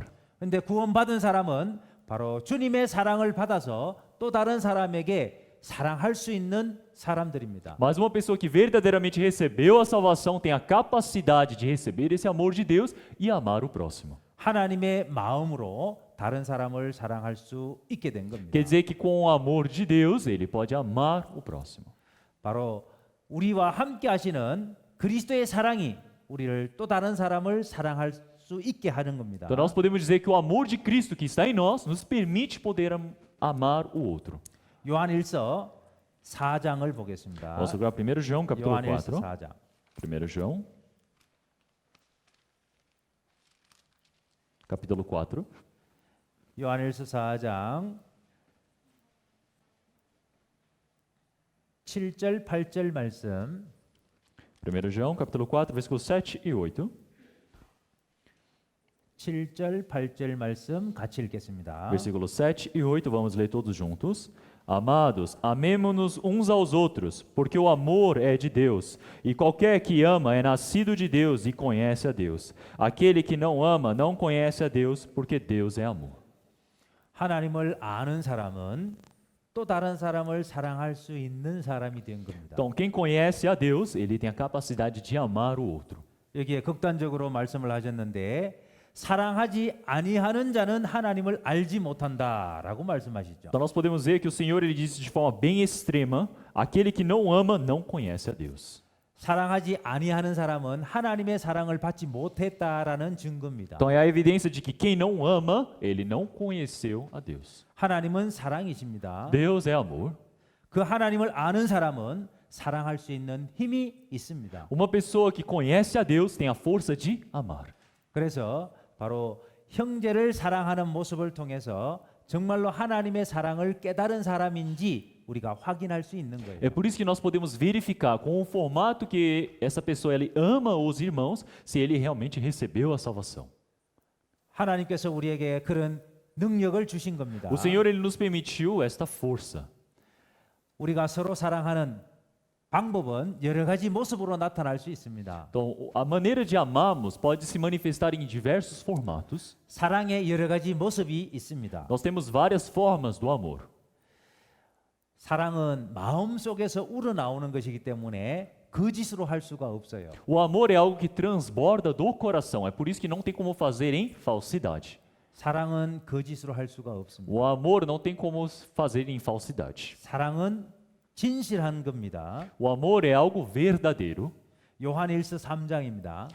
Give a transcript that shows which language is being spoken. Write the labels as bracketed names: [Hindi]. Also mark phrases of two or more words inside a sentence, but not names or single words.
[Korean] 근데 구원받은 사람은 바로 주님의 사랑을 받아서 또 다른 사람에게 사랑할 수 있는 사람들입니다. [Portuguese] Mas uma pessoa que verdadeiramente recebeu a salvação tem a capacidade de receber esse amor de Deus e amar o próximo. [Korean] 하나님의 마음으로 다른 사람을 사랑할 수 있게 된 겁니다. [Portuguese] Quer dizer que com o amor de Deus, ele pode amar o próximo. [Korean] 바로 우리와 함께 하시는 그리스도의 사랑이 우리를 또 다른 사람을 사랑할 수 있게 하는 겁니다. [Portuguese] Então nós podemos dizer que o amor de Cristo que está em nós nos permite poder amar o outro. [Korean] 요한일서 4장을 보겠습니다. [Portuguese] Vamos agora 1 João capítulo [Korean] 요한일서 4. 4장. [Portuguese] 1 João capítulo 4. [Korean] 요한일서 4장 7절 8절 말씀 [Portuguese] 1 João capítulo 4, versículos 7 e 8. [Korean] 7절 8절 말씀 같이 읽겠습니다. [Portuguese] Versículos 7 e 8, vamos ler todos juntos. Amados, amemo-nos uns aos outros, porque o amor é de Deus, e qualquer que ama é nascido de Deus e conhece a Deus. Aquele que não ama não conhece a Deus, porque Deus é amor. [Korean] 하나님을 아는 사람은 또 다른 사람을 사랑할 수 있는 사람이 된 겁니다. [Portuguese] Então, quem conhece a Deus, ele tem a capacidade de amar o outro. [Korean] 여기에 극단적으로 말씀을 하셨는데 사랑하지 아니하는 자는 하나님을 알지 못한다라고 말씀하시죠. [Portuguese] Então, nós podemos ver que o Senhor ele disse de forma bem extrema: aquele que não ama não conhece a Deus. [Korean] 사랑하지 아니하는 사람은 하나님의 사랑을 받지 못했다라는 증거입니다. [Portuguese] Então, é a evidência de que quem não ama, ele não conheceu a Deus. [Korean] 하나님은 사랑이십니다. [Portuguese] Deus é amor. [Korean] 그 하나님을 아는 사람은 사랑할 수 있는 힘이 있습니다. [Portuguese] Uma pessoa que conhece a Deus tem a força de amar. [Korean] 그래서 바로 형제를 사랑하는 모습을 통해서 정말로 하나님의 사랑을 깨달은 사람인지 우리가 확인할 수 있는 거예요. [Portuguese] É por isso que nós podemos verificar com o formato que essa pessoa ele ama os irmãos, se ele realmente recebeu a salvação. [Korean] 하나님께서 우리에게 그런 능력을 주신 겁니다. [Portuguese] O Senhor ele nos permitiu esta força. [Korean] 우리가 서로 사랑하는 방법은 여러 가지 모습으로 나타날 수 있습니다. [Portuguese] Então, a maneira de amarmos pode se manifestar em diversos formatos. [Korean] 사랑의 여러 가지 모습이 있습니다. [Portuguese] Nós temos várias formas do amor. [Korean] 사랑은 마음 속에서 우러나오는 것이기 때문에 거짓으로 할 수가 없어요. [Portuguese] O amor é algo que transborda do coração. É por isso que não tem como fazer em falsidade. [Korean] 사랑은 거짓으로 할 수가 없습니다. [Portuguese] O amor não tem como fazer em falsidade. [Korean] 사랑은 진실한 겁니다. [Portuguese] O amor é algo verdadeiro. [Korean] 요한일서 3장입니다.